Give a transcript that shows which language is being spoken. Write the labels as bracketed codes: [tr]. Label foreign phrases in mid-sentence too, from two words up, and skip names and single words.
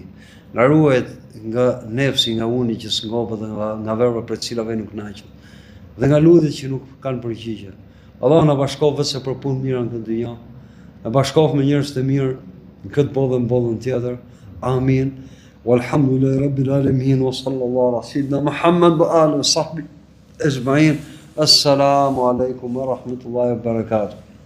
[sq] Na ruaj nga nefsi, nga uni që s'ngopet dhe nga verbet për të cilave nuk kënaqem. Dhe nga lutjet që nuk kanë përgjigje. Allah na bashkof vetëm për punë mira në këtë dynjë. Na bashkof me njerëz të mirë në këtë botë dhe në botën tjetër. Amin. [ar] والحمد لله رب العالمين وصلى الله على سيدنا محمد وعلى آله وصحبه أجمعين. السلام عليكم ورحمة الله وبركاته.